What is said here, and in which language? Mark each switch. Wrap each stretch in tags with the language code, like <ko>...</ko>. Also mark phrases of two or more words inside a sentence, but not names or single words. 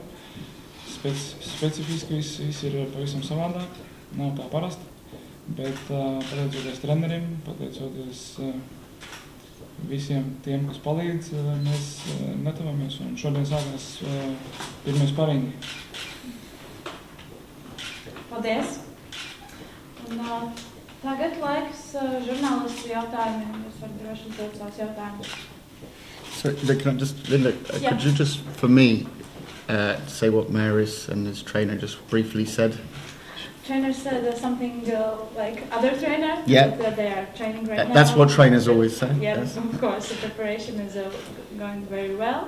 <lv>Specifiski viss ir pavisam savādāk, nav kā parasti, bet pateicoties treneriem, pateicoties visiem tiem, kas palīdz, mēs gatavojamies un šodien sākās pirmie Sparringi. Paldies! Un tagad laiks žurnālistu jautājumiem, jūs varat droši uzdot savus jautājumus.</lv> <en>So, Linda, could you just, for me, say what Mairis and his trainer just briefly said? Trainer said something like other trainer, yeah. That they are training right now. That's what trainers always say. Yeah, yes. Of course, the preparation is going very well.</en>